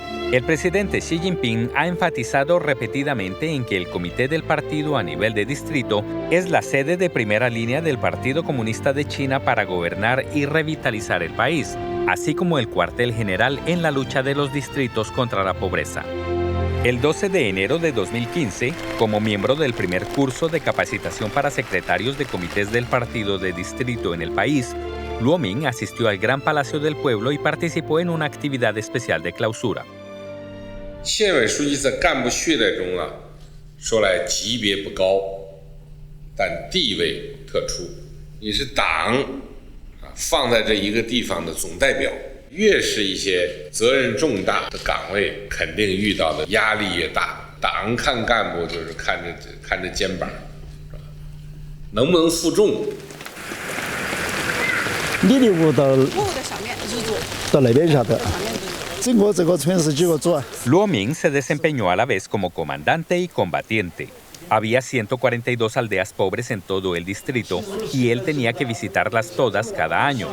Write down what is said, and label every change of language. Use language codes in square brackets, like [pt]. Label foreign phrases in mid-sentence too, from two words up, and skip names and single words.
[es] El presidente Xi Jinping ha enfatizado repetidamente en que el comité del partido a nivel de distrito es la sede de primera línea del Partido Comunista de China para gobernar y revitalizar el país, así como el cuartel general en la lucha de los distritos contra la pobreza. El 12 de enero de 2015, como miembro del primer curso de capacitación para secretarios de comités del partido de distrito en el país, Luo Ming asistió al Gran Palacio del Pueblo y participó en una actividad especial de clausura. [zh] 县委书记在干部序列中啊，说来级别不高，但地位特殊。你是党啊放在这一个地方的总代表。越是一些责任重大的岗位，肯定遇到的压力越大。党看干部就是看着肩膀，是吧？能不能负重？ [es] Luo Ming se desempeñó a la vez como comandante y combatiente. Había 142 aldeas pobres en todo el distrito y él tenía que visitarlas todas cada año.